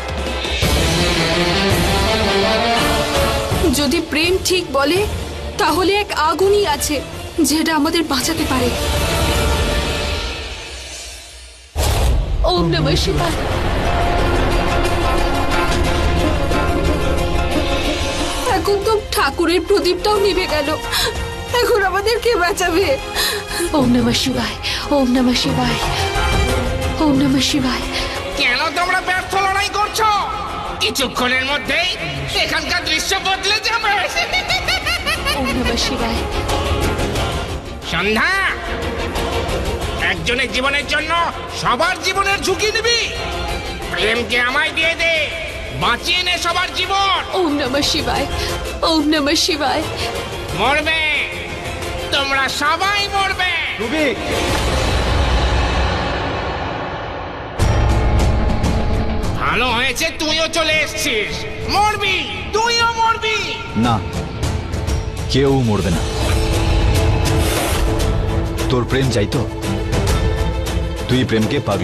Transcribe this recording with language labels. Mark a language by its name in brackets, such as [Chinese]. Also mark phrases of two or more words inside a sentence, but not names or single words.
[Bangla] যদি প্রেম ঠিক বলে তাহলে এক আগুনই আছে যেটা আমাদের বাঁচাতে পারে। [Sanskrit] ওম নমঃ শিবায়। [Bangla] এখন তো ঠাকুরের প্রদীপটাও নিভে গেল। এখন আমাদের কে বাঁচাবে? [Sanskrit] ওম নমঃ শিবায়, ওম নমঃ শিবায়, ওম নমঃ শিবায়। [Bangla] কেন তোমরা ব্যর্থ লড়াই করছো? কিছুক্ষণের মধ্যেই এখানকার দৃশ্য বদলে যাবে। [Sanskrit] ওম নমঃ শিবায়। [Bangla] সন্ধ্যা, একজনের জীবনের জন্য সবার জীবনের ঝুঁকি নিবি। প্রেমকে আমায় দিয়ে দে, বাঁচিয়ে নে সবার জীবন। [Sanskrit] ওম নমঃ শিবায়, ওম নমঃ শিবায়। [Bangla] মরবে, তোমরা সবাই মরবে। ডুবি, ভালো হয়েছে তুইও চলে এসেছিস। মরবি, তুইও মরবি। না, কেউ মরবে না। তোর প্রেম চাই তো, তুই প্রেমকে পাবি।